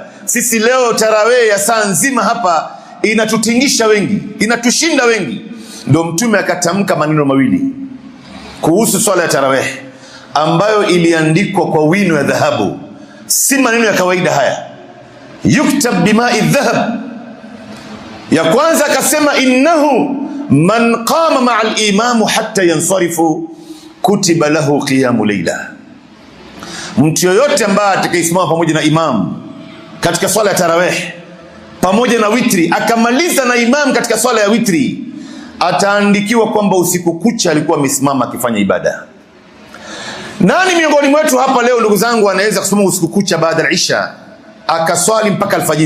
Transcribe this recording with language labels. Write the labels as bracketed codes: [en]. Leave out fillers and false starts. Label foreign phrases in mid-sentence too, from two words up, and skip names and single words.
[sw] Sisi leo tarawih ya saa nzima hapa inatutingisha wengi, inatushinda wengi. Ndio Mtume akatamka maneno mawili kuhusu swala ya tarawih ambayo iliandikwa kwa wino ya dhahabu, si maneno ya kawaida haya, [ar] يكتب بماء ذهب. [sw] Ya kwanza akasema [ar] إنه من قام مع الإمام حتى ينصرف كتب له قيام ليلة, [sw] mtu yoyote ambaye atakayesimama pamoja na imamu katika swala ya tarawih pamoja na witri, akamaliza na imam katika swala ya witri, ataandikiwa kwamba usiku kucha alikuwa amesimama akifanya ibada. Nani miongoni mwetu hapa leo ndugu zangu anaweza kusimama usiku kucha baada ya Isha akaswali mpaka alfajiri?